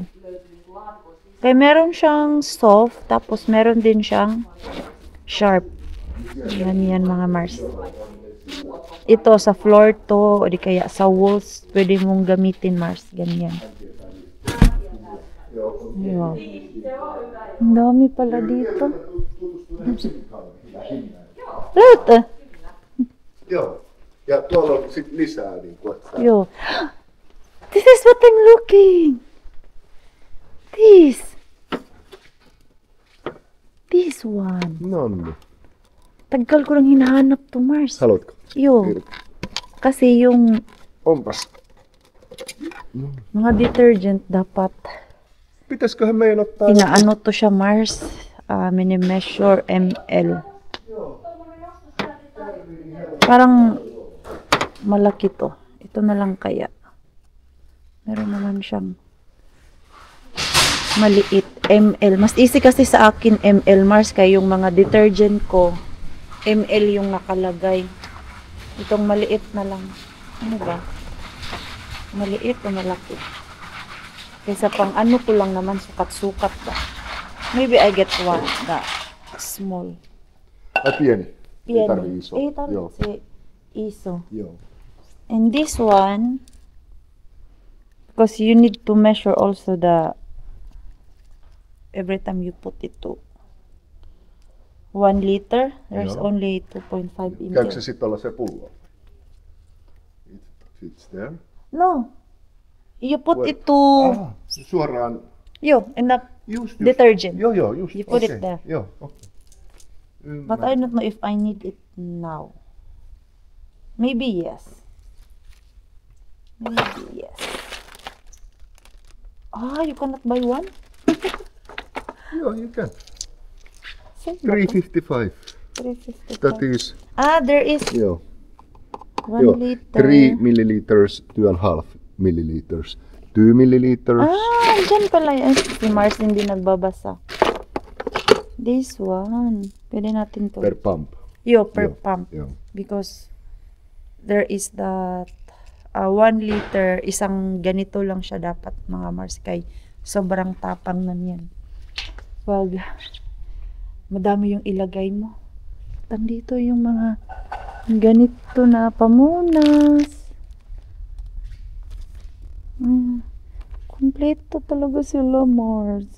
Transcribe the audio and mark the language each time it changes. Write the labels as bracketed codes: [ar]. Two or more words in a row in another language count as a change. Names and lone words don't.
[tl] Kaya meron siyang soft, tapos meron din siyang sharp. Yan mga Mars. Ito sa floor to, o di kaya sa walls, pwede mong gamitin, Mars. Ganyan. Yo. Ang dami pala dito. [en] Look! [fi] Joo. Ja tuolla on sit lisää niinku, että... [en] Yo. This is what I'm looking. This one. [fi] No niin. [tl] Tagal ko lang hinahanap to, Mars. [fi] Haluatko? Yo. Irti. [tl] Kasi yung [fi] Onpas. [tl] mga detergent dapat [fi] Pitäisköhän meidän ottaa... [tl] inaano to siya, Mars. Mini-measure ml. Parang malaki to. Ito na lang kaya. Meron naman siyang maliit ml. Mas easy kasi sa akin ml, Mars, kaya yung mga detergent ko ml yung nakalagay. Itong maliit na lang. Ano ba? Maliit o malaki? Kaysa pang ano ko lang naman, sukat-sukat ba? [en] Maybe I get one, the small. [fi] Ai pieni. Ei Pieni. tarvii iso. Ei Joo. tarvitse iso. Joo. [en] And this one, because you need to measure also the, every time you put it to 1 liter, there's [fi] Joo. [en] only 2.5 in [fi] Käykö se [en] there. [fi] sit olla se pullo? [en] It fits there. No. You put Where? it to, [fi] Suoraan. [en] in the Just. detergent. [fi] Joo, just. [en] You put it [fi] Okei. [en] there. [fi] Joo, okei. [en] But I don't know if I need it now. Maybe yes. Maybe yes. You cannot buy one? Joo, you can. Same 355. 355. That is, There is [fi] joo. [en] 1 [fi] Joo. [en] liter. 3 milliliters, 2.5 milliliters. 2 milliliters. [tl] Dyan pala yan. Si Mars hindi nagbabasa. [en] This one. [tl] Pwede natin to. [en] Per pump. Per [fi] Yo. [en] pump. [fi] Joo. [en] Because there is that 1 liter, [tl] isang ganito lang siya dapat, mga Mars, kay sobrang tapang na niyan. Wag madami yung ilagay mo. Tandito yung mga ganito na pamunas. Kompleto talaga sila, Mars.